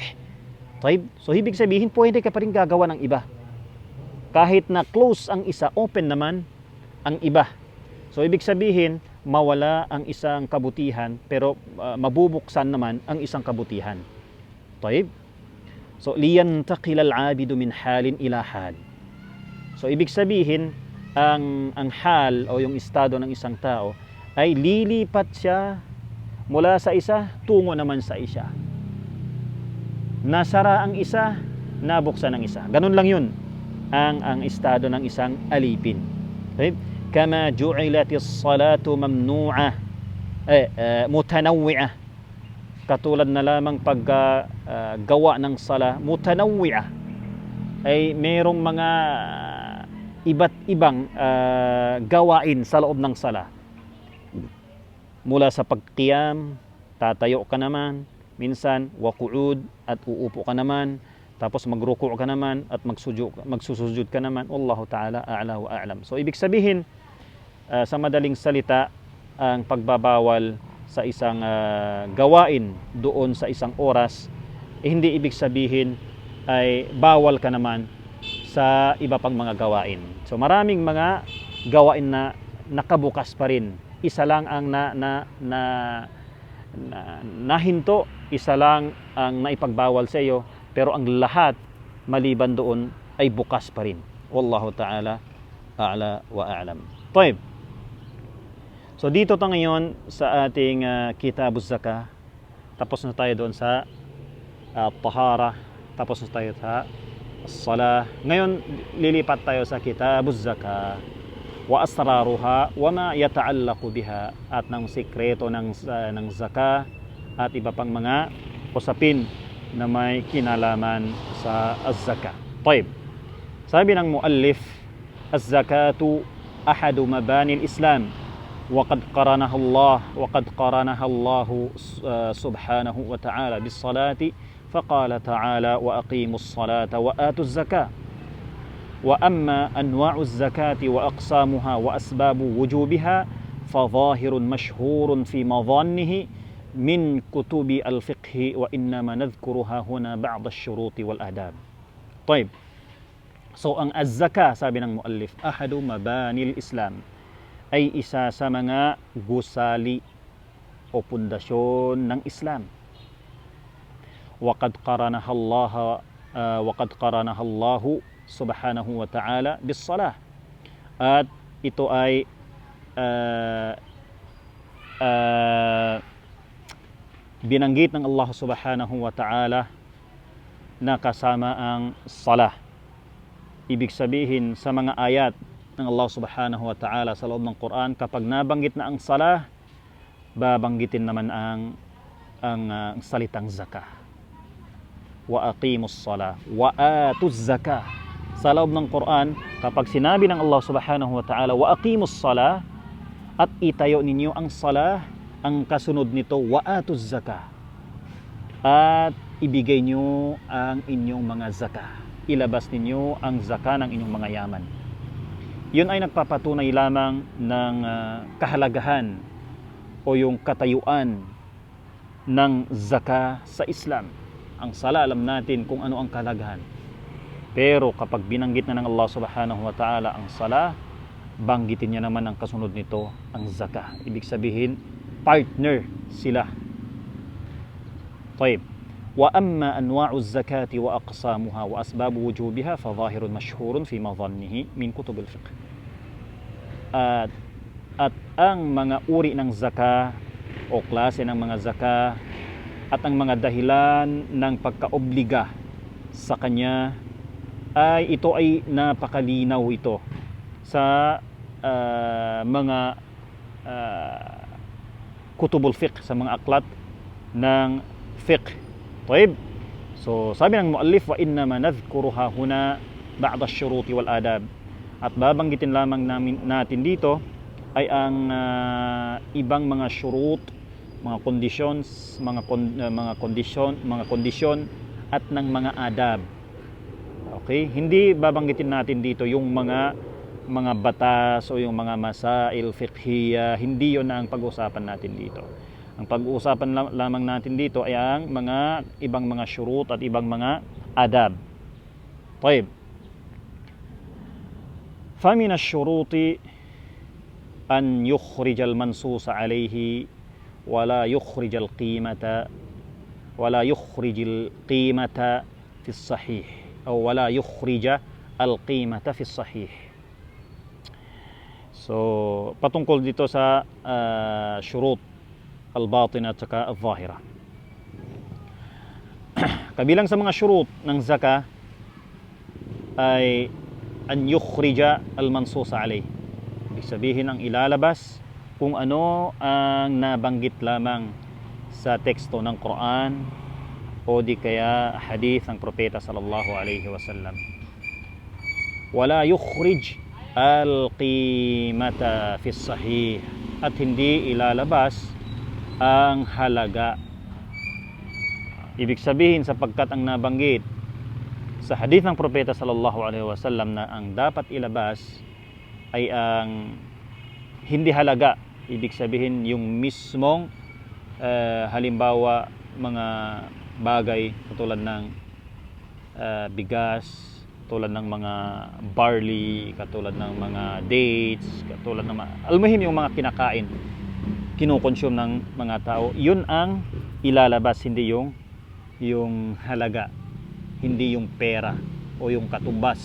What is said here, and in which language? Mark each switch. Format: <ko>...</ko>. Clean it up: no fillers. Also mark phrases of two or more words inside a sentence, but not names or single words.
<tl>Taib, so ibig sabihin pwede ka pa rin gagawa ng iba. Kahit na close ang isa, open naman ang iba. So ibig sabihin, mawala ang isang kabutihan, pero mabubuksan naman ang isang kabutihan. Taib?</tl> <ar>So لينتقل العبد من حال إلى حال.</ar> <tl>So ibig sabihin, ang hal o yung estado ng isang tao ay lilipat siya mula sa isa tungo naman sa isa. Nasara ang isa, nabuksan ang isa. Ganun lang yun ang estado ng isang alipin. Okay?</tl> <ar>كما جعلت الصلاة ممنوعة متنوعة.</ar> <tl>Katulad na lamang paggawa ng</tl> <ar>صلاة متنوعة,</ar> <tl>ay merong mga iba't ibang gawain sa loob ng sala. Mula sa pagqiyam, tatayo ka naman, minsan waqu'ud, at uupo ka naman, tapos magruku' ka naman at magsusujud ka naman.</tl> <ar>والله تعالى أعلى وأعلم.</ar> <tl>So ibig sabihin, sa madaling salita, ang pagbabawal sa isang gawain doon sa isang oras, hindi ibig sabihin ay bawal ka naman sa iba pang mga gawain. So maraming mga gawain na nakabukas pa rin. Isa lang ang nahinto, isa lang ang naipagbawal sa iyo, pero ang lahat maliban doon ay bukas pa rin.</tl> <ar>والله تعالى أعلى وأعلم.</ar> <tl>Taib. So dito tayo ngayon sa ating Kitabuz Zakah. Tapos na tayo doon sa tahara.</tl> <ar>Tapos na tayo sa salah. Ngayon lilipat tayo sa كتاب الزكاة وأسرارها وما يتعلق بها,</ar> <tl>at ng sikreto ng zakah at iba pang mga usapin na may kinalaman sa az-zakah. Taib. Sabi ng muallif,</tl> <ar>الزكاة أحد مباني الإسلام وقد قرنها الله سبحانه وتعالى بالصلاة فقال تعالى وأقيموا الصلاة وآتوا الزكاة. وأما أنواع الزكاة وأقسامها وأسباب وجوبها فظاهر مشهور في مظانه من كتب الفقه، وإنما نذكرها هنا بعض الشروط والآداب. طيب.</ar> <tl>So ang az-zakah, sabi ng muallif,</tl> <ar>أحد مباني الإسلام,</ar> <tl>ay isa sa mga gusali o pundasyon ng Islam.</tl> <ar>وقد قرنها الله سبحانه وتعالى بالصلاة.</ar> <tl>At ito ay binanggit ng</tl> <ar>الله سبحانه وتعالى</ar> <tl>na kasama ang salah. Ibig sabihin, sa mga ayat ng</tl> <ar>الله سبحانه وتعالى</ar> <tl>sa loob ng Quran, kapag nabanggit na ang salah, babanggitin naman ang salitang zakah.</tl> <ar>وأقيموا الصلاة وآتوا الزكاة.</ar> <tl>Sa loob ng Quran, kapag sinabi ng</tl> <ar>الله سبحانه وتعالى وأقيموا الصلاة,</ar> <tl>at itayo ninyo ang salah, ang kasunod nito</tl> <ar>وآتوا الزكاة,</ar> <tl>at ibigay nyo ang inyong mga zakah, ilabas ninyo ang zakah ng inyong mga yaman. Yun ay nagpapatunay lamang ng kahalagahan o yung katayuan ng zakah sa Islam. Ang sala, alam natin kung ano ang kahalagahan. Pero kapag binanggit na ng</tl> <ar>الله سبحانه وتعالى</ar> <tl>ang sala, banggitin niya naman ang kasunod nito, ang zakah. Ibig sabihin, partner sila.</tl> <ar>طيب. وأما أنواع الزكاة وأقسامها وأسباب وجوبها فظاهر مشهور في مظنه من كتب الفقه.</ar> <tl>At ang mga uri ng zakah o klase ng mga zakah at ang mga dahilan ng pagkaobliga sa kanya, ay ito ay napakalinaw ito sa mga</tl> <ar>كتب الفقه,</ar> <tl>sa mga aklat ng fiqh.</tl> <ar>طيب.</ar> <tl>So sabi ng muallif,</tl> <ar>وإنما نذكرها هنا بعض الشروط والآداب.</ar> <tl>At babanggitin lamang natin dito ay ang ibang mga syurut, mga conditions, mga kondisyon at ng mga adab. Okay? Hindi babanggitin natin dito yung mga batas o yung mga</tl> <ar>مسائل فقهية.</ar> <tl>Hindi 'yon na ang pag-uusapan natin dito. Ang pag-uusapan lamang natin dito ay ang mga ibang mga syurut at ibang mga adab.</tl> <ar>طيب. فمن الشروط أن يخرج المنصوص عليه ولا يخرج القيمة في الصحيح أو ولا يخرج القيمة في الصحيح.</ar> <tl>So, patungkol dito sa</tl> <ar>شروط الباطنة</ar> <tl>at saka al-zahira. Kabilang sa mga syurut ng zakah ay</tl> <ar>أن يخرج المنصوص عليه.</ar> <tl>Ibig sabihin ang ilalabas kung ano ang nabanggit lamang sa teksto ng Quran o di kaya hadith ng propeta</tl> <ar>صلى الله عليه وسلم. ولا يخرج القيمة في الصحيح,</ar> <tl>at hindi ilalabas ang halaga. Ibig sabihin sapagkat ang nabanggit sa hadith ng propeta</tl> <ar>صلى الله عليه وسلم</ar> <tl>na ang dapat ilabas ay ang hindi halaga. Ibig sabihin yung mismong halimbawa mga bagay katulad ng bigas, katulad ng mga barley, katulad ng mga dates, katulad ng almuhim yung mga kinakain, kinukonsume ng mga tao, yun ang ilalabas, hindi yung halaga, hindi yung pera o yung katumbas.</tl>